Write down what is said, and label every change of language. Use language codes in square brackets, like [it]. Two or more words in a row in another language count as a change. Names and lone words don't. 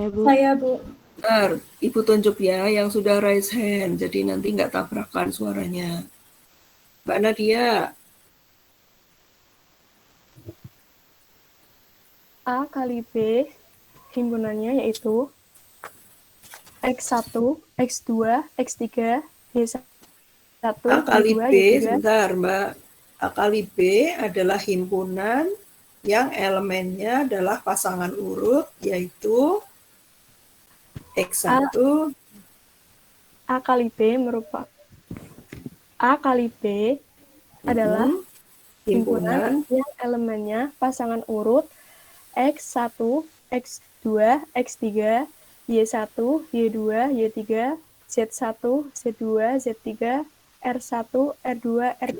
[id] Saya, Bu. Bentar, Ibu tunjuk ya yang sudah [en] raise hand, [id] jadi nanti nggak tabrakan suaranya. Mbak Nadia. A kali B himpunannya yaitu X1, X2, X3, Y1, A kali Y2, B, Y3. sebentar Mbak. A kali B adalah himpunan yang elemennya adalah pasangan urut, yaitu X1. A kali B A kali B adalah himpunan yang elemennya pasangan urut X1, X2, X3, Y1, Y2, Y3, Z1, Z2, Z3, R1, R2, R3.